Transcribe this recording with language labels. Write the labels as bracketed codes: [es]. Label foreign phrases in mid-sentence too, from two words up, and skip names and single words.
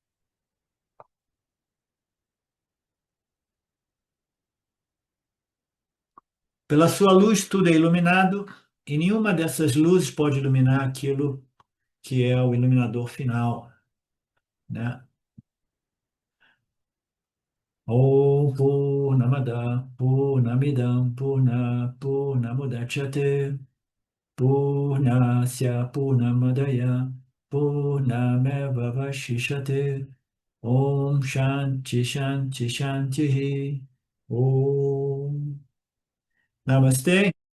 [pt] Pela sua luz, tudo é iluminado, e nenhuma dessas luzes pode iluminar aquilo que é o iluminador final, né? [sa] Om Purnamada Purnamidam Purnamudachyate Purnasya Purnamadaya Purnameva Vashishate Om Shanti Shanti Shanti Om Namaste.